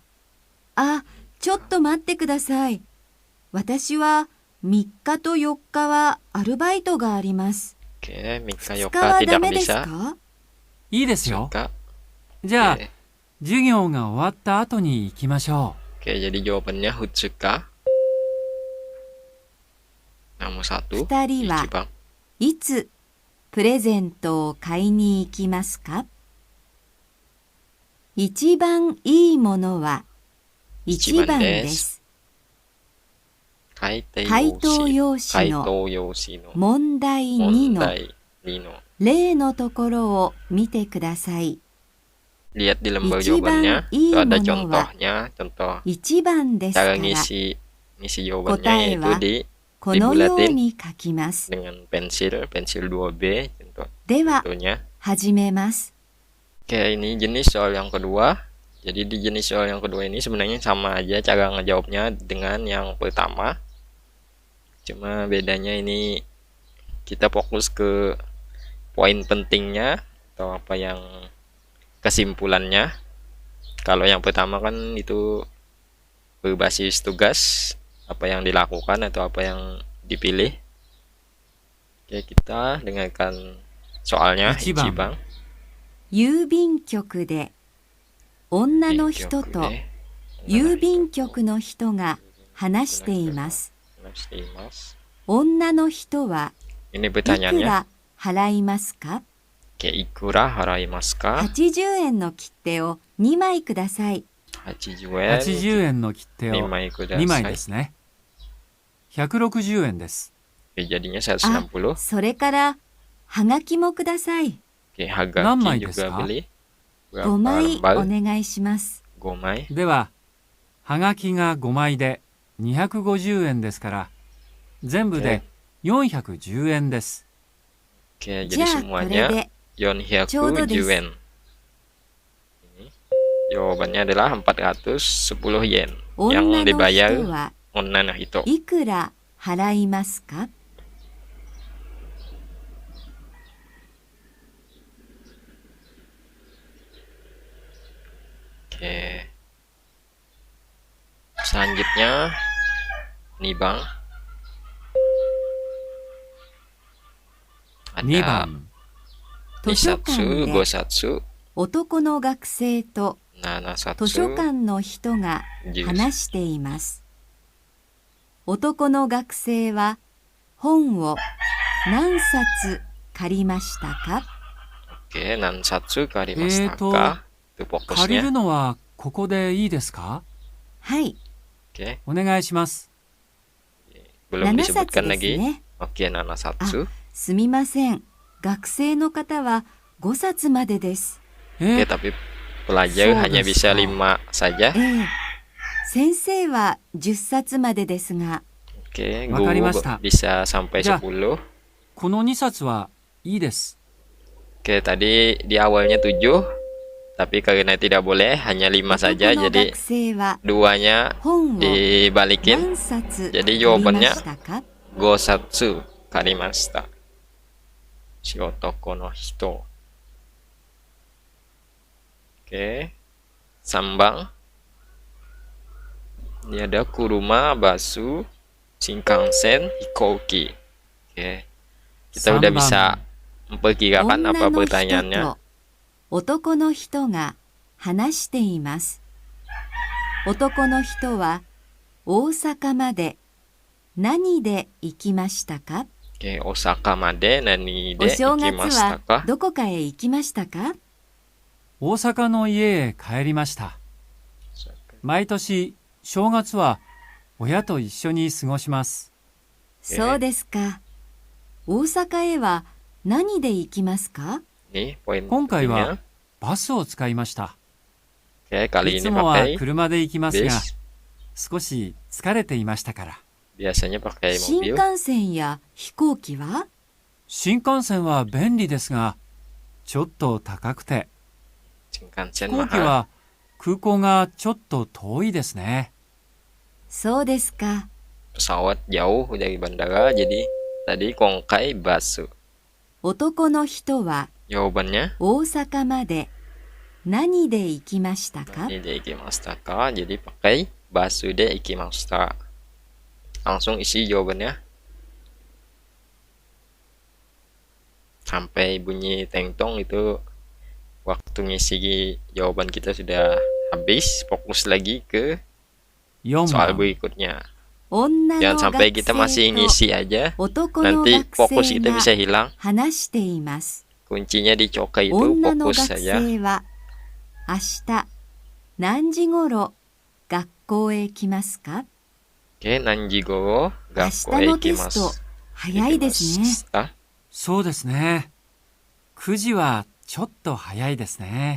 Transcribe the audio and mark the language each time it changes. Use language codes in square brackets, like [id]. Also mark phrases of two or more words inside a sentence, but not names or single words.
[ja] あ、ちょっと待ってください。私は3日と4日はアルバイトがあります。 [id] Oke, Mika, [ja] 2 Yoka 日はダ [id] tidak [ja] メです [id] bisa. [ja] か？う。いいですよ。 Yoka. じゃあ、 [id] Oke. [ja] 授業が終わった後に行きましょ [id] Oke, jadi jawabannya Hutsuka. Nomor 1. [ja] 2 人は Ichiban. いつプレゼントを買いに行きますか？一番いいものは1番です。回答用紙の回答用紙の問題2の Mondai 2の例のところを見てください。 [id] Lihat di lembar [ja] Ichiban [id] jawabannya, [ja] ii [id] itu ada [ja] ものは [id] contohnya, contoh [ja] 1 番ですか [id] cara [ja] ら [id] ngisi [ja] 答 [id] jawabannya [ja] え [id] yaitu [ja] は [id] di [ja] このよう [id] dibulatin [ja] に書きます。 [id] dengan pensil 2B, [ja] では [id] contohnya. [ja] 始めます。 [id] Oke, ini jenis soal yang kedua. Jadi di jenis soal yang kedua ini sebenarnya sama aja cara ngejawabnya dengan yang pertama. Cuma bedanya ini kita fokus ke poin pentingnya atau apa yang kesimpulannya. Kalau yang pertama kan itu berbasis tugas, apa yang dilakukan atau apa yang dipilih. Oke, kita dengarkan soalnya. [ja] Ichiban. 郵便局で女の人と郵便局の人が話しています。女の人は [id] Ini [ja] いく [id] pertanyaannya. [ja] ら払いますか？ [id] Oke, [ja] いくら払いますか? 80円の切手を2枚ください。 [id] 80 yen. [ja] 80円の切手を 2枚ください。 2枚ですね。160円です。 [id] Oke, jadinya [ja] あ、 [id] 160. [ja] それからはがきもください。 [id] Oke, [ja] 何枚 [id] hagaki [ja] です [id] juga [ja] か？ [id] beli. [ja] 5 [id] Berapa [ja] 枚お [id] lembar? [ja] 願いします。 5枚. では、はがきが5枚で250円ですから、全部で410円です。 [id] Oke, [ja] じ [id] jadi [ja] ゃあこれ [id] semuanya [ja] で [id] 410 yen. Ini jawabannya adalah 410 yen [ja] 女 [id] yang [ja] の人 [id] dibayar [ja] は女の人. いくら払いますか？ [id] Oke. Selanjutnya nih Bang. [ja] 2 [id] Ada [ja] 番。図書館 [id] Nisatsu, [ja] で [id] Gosatsu, [ja] 男の学生と図書 [id] Nanasatsu, [ja] 館の人が [id] Jus. [ja] 話しています。男の学生は本を何冊借りましたか？ [id] Oke, [ja] 何冊借りましたか? [id] Itu [ja] 借り [id] fokusnya. [ja] るのはここでいいですか？はい、 [id] Oke, [ja] お願いします。 [id] belum [ja] 7冊 [id] disebutkan [ja] です [id] lagi. [ja] ね。 [id] Oke, Nanasatsu. [ja] すみません。学生の方は5冊までです。 [id] Oke, [ja] え、 [id] tapi pelajar [ja] So [id] hanya bisa [ja] ですか? [id] 5 saja. [ja] ええ、先生は10冊までですが、 [id] Oke, [ja] わかりま [id] guru [ja] した。 [id] bisa sampai [ja] じゃあ、 [id] 10. [ja] この2冊はいいです。 [id] Oke, tadi di awalnya 7, tapi karena tidak boleh hanya 5 saja, [ja] 男の [id] jadi [ja] 学生は [id] duanya [ja] 本を [id] dibalikin [ja] 何冊 [id] jadi [ja] 借りま [id] jawabannya [ja] したか？五冊借りました. Si 男の人. [id] Oke. Sambang. Ini ada [ja] 車、バス、新幹線, [id] hikouki. Oke. Kita udah Sambang. bisa memperkirakan [ja] 女 [id] apa [ja] の人 [id] pertanyaannya. [ja] と男の人が話しています。男の人は大阪まで何で行きましたか？ Oke, 大阪まで何お de 正月 ikimashita は ka? どこかへ行きましたか？大阪の家へ帰りました。毎年、正月は親と一緒に過ごします。そうですか。大阪へは何で行きますか？ [id] Nih, poin [ja] 今回 [id] pentingnya. [ja] はバスを使いました。 [id] Oke, [ja] い [id] kali [ja] つ [id] ini [ja] もは [id] pakai [ja] 車で行きますが、 [id] bis. [ja] 少し疲れていましたから。 [id] Biasanya pakai [ja] 新 [id] mobil. [ja] 幹線や飛行機は？新幹線は便利ですが、ちょっと高くて、 [id] Shinkansen [ja] 飛行機 [id] mahal. [ja] は空港がちょっと遠いですね。そうですか。 [id] Pesawat jauh dari bandara, jadi tadi [ja] 今回バス. 男の人は [id] Jawabannya [ja] 大阪まで何で行きましたか？ [id] ini [ja] で行きましたか, [id] jadi pakai [ja] バスで行きました. [id] Langsung isi jawabannya. Sampai bunyi tengtong itu waktu ngisi jawaban kita sudah habis. Fokus lagi ke [ja] 4 [id] soal [ja] 番。 [id] berikutnya. [ja] 女の [id] Jangan [ja] 学 [id] sampai kita masih [ja] 生と [id] ngisi aja. [ja] 男の [id] Nanti [ja] 学 [id] fokus [ja] 生 [id] kita [ja] が [id] bisa hilang. [ja] 話しています。 [id] Kuncinya di cokai itu [ja] 女の [id] fokus [ja] 学 [id] saja. [ja] 生は明日何時ごろ学校へ来ますか？ [id] Oke, nanjigoro [ja] 明 [id] gakko [ja] 日 [id] e [ja] のテスト [id] ikimasu. [ja] 早いですね。 [id] Ikimashita. [ja] そうですね。 9時はちょっと早いですね。